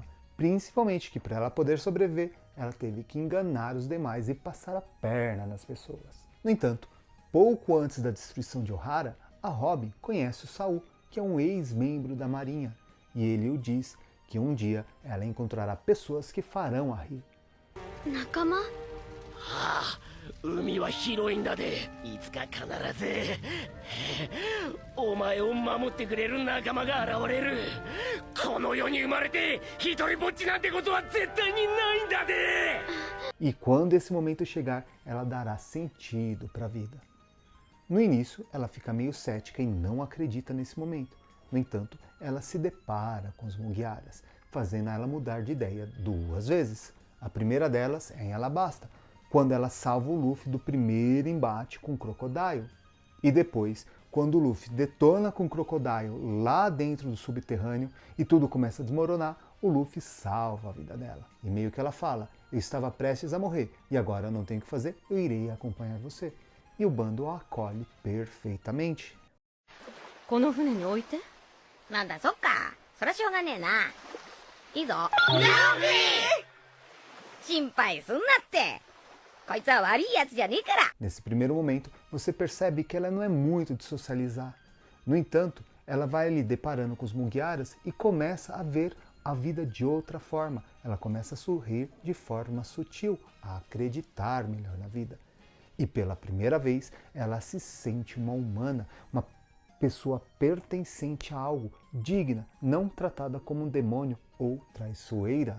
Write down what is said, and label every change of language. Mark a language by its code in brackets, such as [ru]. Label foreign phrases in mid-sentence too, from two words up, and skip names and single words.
[pt] Principalmente que para ela poder sobreviver, ela teve que enganar os demais e passar a perna nas pessoas. No entanto, pouco antes da destruição de Ohara, a Robin conhece o Saul, que é um ex-membro da Marinha. E ele o diz que um dia ela encontrará pessoas que farão a rir. Nakama? [ja] 海は広いんだで、いつか必ずお前を守ってくれる仲間が現れる。この世に生まれて一人ぼっちなんてことは絶対にないんだで。 [pt] E quando esse momento chegar, ela dará sentido para a vida. No início, ela fica meio cética e não acredita nesse momento. No entanto, ela se depara com os Mugiaras, fazendo ela mudar de ideia 2 vezes. A primeira delas é em Alabasta, quando ela salva o Luffy do primeiro embate com o Crocodile. E depois, quando o Luffy detona com o Crocodile lá dentro do subterrâneo e tudo começa a desmoronar, o Luffy salva a vida dela. E meio que ela fala, eu estava prestes a morrer e agora eu não tenho o que fazer, eu irei acompanhar você. E o bando a acolhe perfeitamente. [ja] この船に置いて? なんだそっか、そりゃしょうがねえな。いいぞ。心配すんなって。こいつは悪いやつじゃねえから。 [pt] Nesse primeiro momento, você percebe que ela não é muito de socializar. No entanto, ela vai ali deparando com os Mugiaras e começa a ver a vida de outra forma. Ela começa a sorrir de forma sutil, a acreditar melhor na vida. E pela primeira vez, ela se sente uma humana, uma pessoa pertencente a algo, digna, não tratada como um demônio ou traiçoeira.